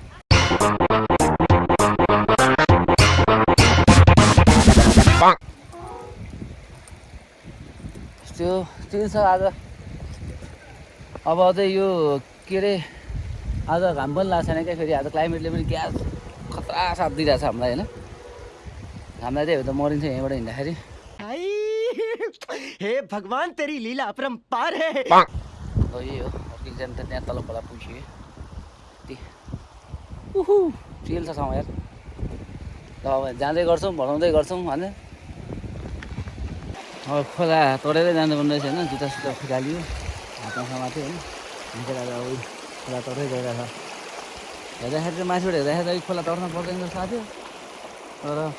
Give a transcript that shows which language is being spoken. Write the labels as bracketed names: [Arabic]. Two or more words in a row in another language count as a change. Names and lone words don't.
[Nepali] त्यो छ आज अब चाहिँ यो के अरे आज घाम पनि लाग्छ छैन क्या फेरि आज क्लाइमेटले पनि क्या खतरा साथ दिइरहेको छ हामीलाई होइन हामीलाई चाहिँ त मरिन्छ यहीँबाट हिँड्दाखेरि [Hindi] हे भगवान तेरी लीला अपरंपार है [Nepali] यही हो अर्किन्छ नि त त्यहाँ तल खोला पुगिसक्यो उहु चिल छ ठाउँ यार ल अब जाँदै गर्छौँ भनाउँदै गर्छौँ होइन अब खोला तरेरै जानुपर्ने रहेछ होइन जुत्ता सुत्ता खुलालियो हातमा समाथ्यो होइन निकै अब खोला तर्दै गइरहेको छ हेर्दाखेरि चाहिँ माथिबाट हेर्दाखेरि खोला तर्न पर्दैन जस्तो लाग्थ्यो तर